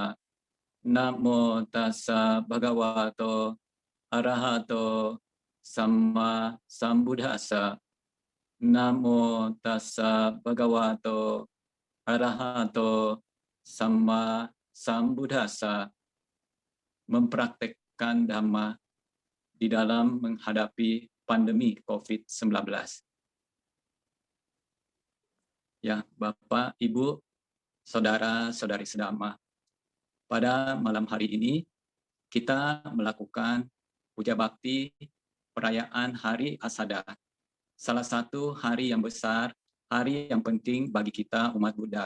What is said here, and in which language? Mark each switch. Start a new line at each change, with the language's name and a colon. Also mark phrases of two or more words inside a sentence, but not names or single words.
Pali: Namo tassa bhagavato arahato samma sambuddhassa. Namo tassa bhagavato arahato samma sambuddhassa.
Indonesian: Mempraktekkan Dhamma di dalam menghadapi pandemi COVID-19. Ya, Bapak, Ibu, Saudara-saudari sedama, pada malam hari ini kita melakukan puja bakti perayaan Hari Asada, salah satu hari yang besar, hari yang penting bagi kita umat Buddha.